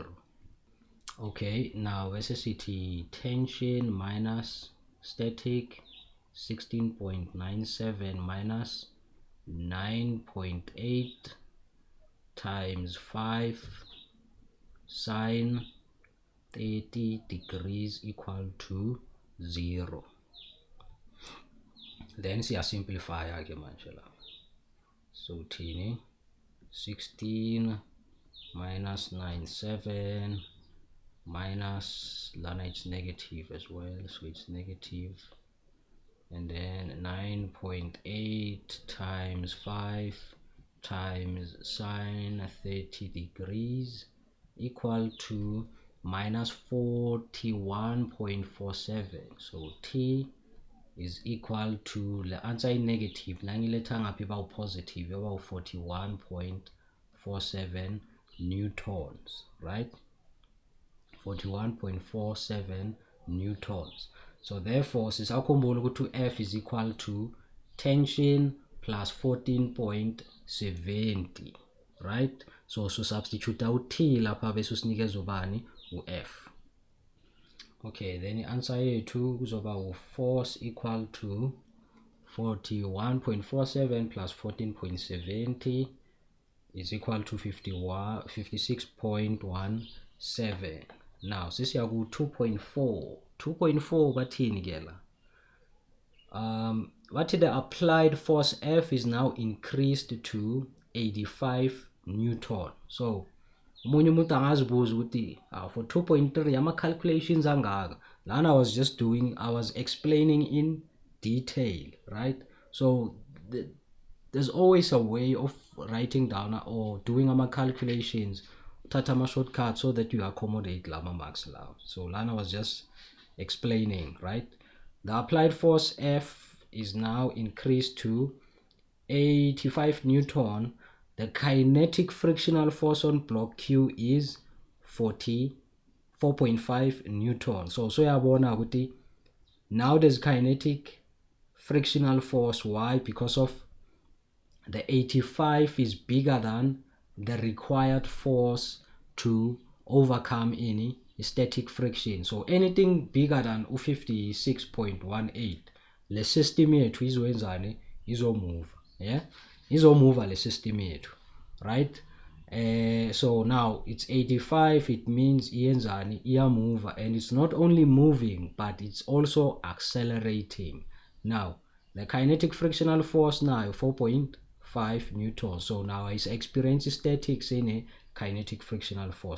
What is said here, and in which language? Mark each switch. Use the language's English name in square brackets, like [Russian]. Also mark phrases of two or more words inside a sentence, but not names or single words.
[English] Okay, now SSCT tension minus static 16.97 minus 9.8 times 5 sine 30 degrees equal to 0. Then simplify again [Zulu] manje la. [English] So tini 16 minus 97 minus lana, it's negative as well, so it's negative, and then 9.8 times 5 times sine 30 degrees equal to minus 41.47. so t is equal to, the answer is negative, [Zulu] nangiletha ngaphi ba [English] positive, about 41.47 newtons, right? 41.47 newtons. So therefore [Zulu] sisakhumbula ukuthi [English] F is equal to tension plus 14.70, right? So substitute out [Zulu] T lapha bese usinikeza ubani u-F. [English] Okay, then answer [Zulu] yethu kuzoba [English] force equal to 41.47 plus 14.70 is equal to 56.17. [Zulu] Now sisiya ku 2.4 bathini ke la, [English] what the applied force F is now increased to 85 newton. [Zulu] So umunye umuntu angazibuza ukuthi for 2.3 ama calculations angaka lana. [English] I was explaining in detail, right? So there's always a way of writing down or doing ama calculations, tata ama shortcut, so that you accommodate [Zulu] lama marks lao. [English] So lana was just explaining, right? The applied force F is now increased to 85 newton. The kinetic frictional force on block Q is 44.5 newton. So [Zulu] yabona ukuthi [English] now there's kinetic frictional force. Why? Because of the 85 is bigger than the required force to overcome any static friction. So anything bigger than 56.18, [Zulu] le system yethu izowenzani, izomove, yeah, izomove le system yethu, [English] right? So now it's 85, it means iyenzani, move, and it's not only moving but it's also accelerating. Now the kinetic frictional force now 4.5 newtons. So now I experience statics in a kinetic frictional force.